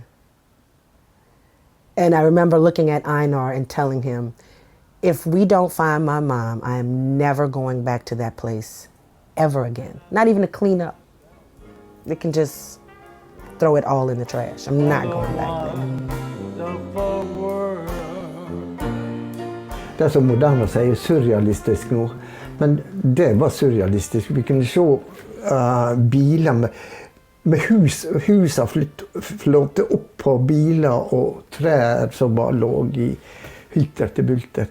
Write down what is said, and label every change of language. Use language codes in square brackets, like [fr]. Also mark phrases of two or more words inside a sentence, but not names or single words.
[en] And I remember looking at Einar and telling him, if we don't find my mom, I am never going back to that place ever again. Not even to clean up. They can just throw it all in the trash. I'm not going back there. [no] Det er så moderne å si surrealistisk nå, men det var surrealistisk. Vi kunne se biler med husa flåte opp på biler og trær som bare lå i hytter til bulter.